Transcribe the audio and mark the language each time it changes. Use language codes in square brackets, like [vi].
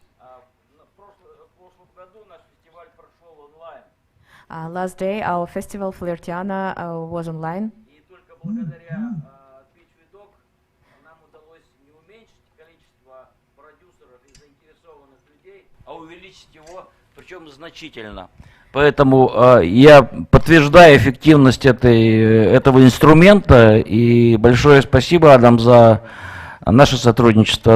[ru] В прошлом году наш фестиваль прошел онлайн. [en] Last day, our festival Flirtiana was online. [ru] И только благодаря PitchWidok нам удалось не уменьшить количество продюсеров и заинтересованных людей, а увеличить его, причем значительно. Поэтому я подтверждаю эффективность этого инструмента, и большое спасибо, Адам, за наше сотрудничество.